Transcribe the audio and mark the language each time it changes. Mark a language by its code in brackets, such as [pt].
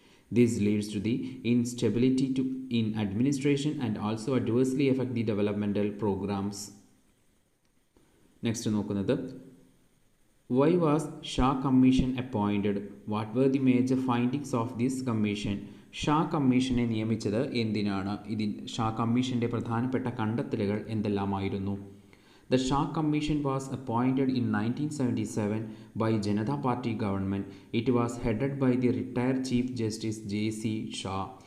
[en] This leads to the instability in administration and also adversely affect the developmental programs. Next നോക്കുന്നത്, why was Shah Commission appointed? What were the major findings of this commission? [ml] Shah കമ്മീഷനെ നിയമിച്ചത് എന്തിനാണ്? ഷാ കമ്മീഷൻ്റെ പ്രധാനപ്പെട്ട കണ്ടെത്തലുകൾ എന്തെല്ലാമായിരുന്നു? [en] The Shah Commission was appointed in 1977 by Janata Party government. It was headed by the retired Chief Justice J.C. Shah.